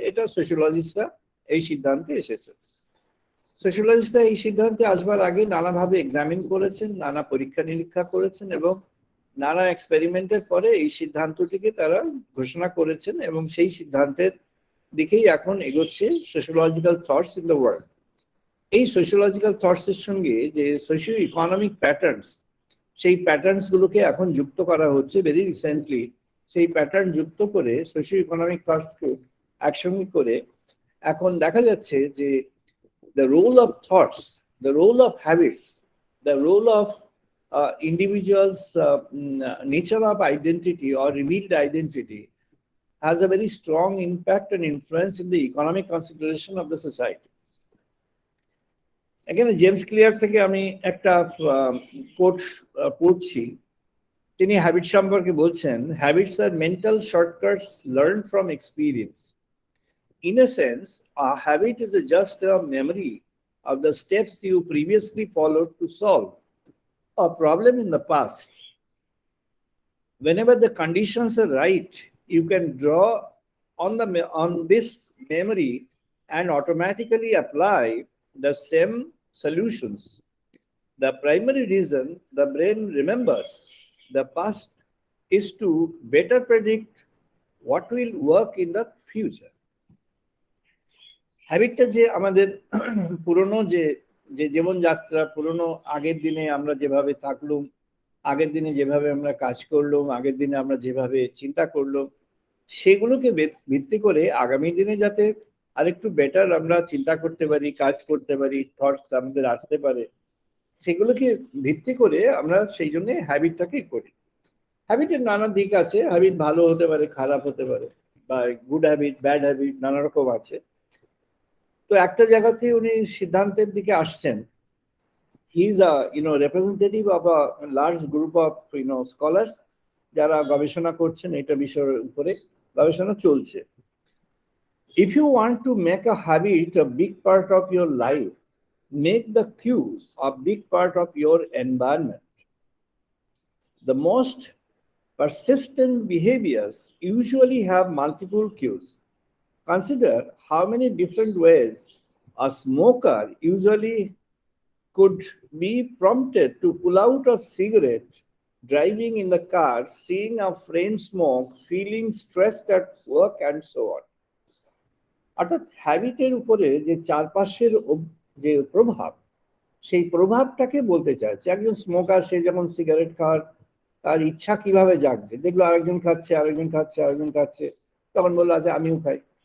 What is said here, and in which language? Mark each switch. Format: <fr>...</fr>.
<bn>এটা সোশিওলজিস্টরা এই সিদ্ধান্তে এসেছে। সোশিওলজিস্টরা এই সিদ্ধান্তে আসবার আগে নানাভাবে এক্সামিন করেছেন, নানা পরীক্ষা নিরীক্ষা করেছেন, এবং নানা এক্সপেরিমেন্টের পরে এই সিদ্ধান্তটিকে তারা ঘোষণা করেছেন, এবং সেই সিদ্ধান্তের দিকেই এখন এগোচ্ছে</bn> <en>Sociological thoughts in the world.</en> <bn>এই সোশিওলজিক্যাল থটস এর সঙ্গে যে সোশিও ইকোনমিক প্যাটার্নস, সেই প্যাটার্নস গুলোকে এখন যুক্ত করা হচ্ছে</bn> <en>Very recently.</en> <bn>সেই প্যাটার্ন যুক্ত করে সোশিও ইকোনমিক থটসকে একসঙ্গে করে এখন দেখা যাচ্ছে যে</bn> <en>the role of thoughts, the role of habits, the role of individuals' nature of identity or revealed identity has a very strong impact and influence in the economic consideration of the society.</en> <bn>এখানে James clear থেকে আমি একটা coat পড়ছি। তিনি habit সম্পর্কে বলছেন,</bn> <en>Habits আর mental shortcuts learn from experience. In a sense, a habit is just a memory of the steps you previously followed to solve a problem in the past. Whenever the conditions are right, you can draw on this memory and automatically apply the same solutions. The primary reason the brain remembers the past is to better predict what will work in the future.</en> <bn>হ্যাবিটটা যে আমাদের পুরনো যে জীবনযাত্রা, পুরনো আগের দিনে আমরা যেভাবে থাকলুম, আগের দিনে যেভাবে আমরা কাজ করলাম, আগের দিনে আমরা যেভাবে চিন্তা করলাম, সেগুলোকে ভিত্তি করে আগামী দিনে যাতে আরেকটু বেটার আমরা চিন্তা করতে পারি, কাজ করতে পারি, থটস আমাদের আসতে পারে, সেগুলোকে ভিত্তি করে আমরা সেই জন্য হ্যাবিটটাকে করি। হ্যাবিটের নানা দিক আছে, হ্যাবিট ভালো হতে পারে, খারাপ হতে পারে, বা গুড হ্যাবিট, ব্যাড হ্যাবিট, নানা রকম আছে। তো একটা জায়গাতে উনি সিদ্ধান্তের দিকে আসছেন।</bn> <en>he is representative of a large group of scholars,</en> <bn>যারা গবেষণা করছেন এটা বিষয়ের উপরে, গবেষণা চলছে।</bn> <en>If you want to make a habit a big part of your life, make the cues a big part of your environment. The most persistent behaviors usually have multiple cues. Consider how many different ways a smoker usually could be prompted to pull out a cigarette, driving in the car, seeing a friend smoke, feeling stressed at work, and so on.</en> <bn>অর্থাৎ হ্যাবিটের উপরে যে চারপাশের যে প্রভাব, সেই প্রভাবটাকে বলতে চাইছে। একজন স্মোকার, সে যখন সিগারেট খাওয়ার তার ইচ্ছা কিভাবে জাগছে, দেখলো আরেকজন খাচ্ছে, আরেকজন খাচ্ছে, আরেকজন খাচ্ছে, তখন বললো আচ্ছা আমিও খাই।</bn>